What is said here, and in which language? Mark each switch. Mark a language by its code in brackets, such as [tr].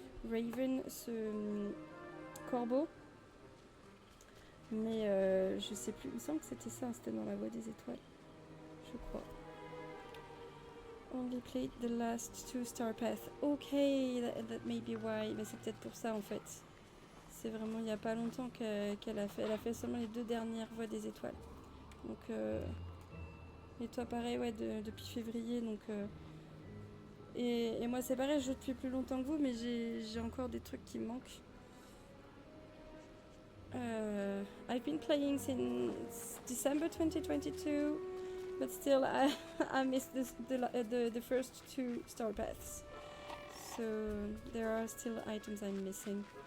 [fr] Raven, ce corbeau. Mais je sais plus, il me semble que c'était ça, c'était dans la voie des étoiles. Je crois. [en] Only played the last 2 star paths. Ok, that may be why. [fr] Mais c'est peut-être pour ça en fait. C'est vraiment il n'y a pas longtemps qu'elle a fait. Elle a fait seulement les 2 dernières voies des étoiles. Donc, et toi pareil, ouais, depuis février. Donc, et moi c'est pareil, je joue depuis plus longtemps que vous, mais j'ai encore des trucs qui me manquent. [en] I've been playing since December 2022, but still I missed the first 2 star paths. So there are still items I'm missing.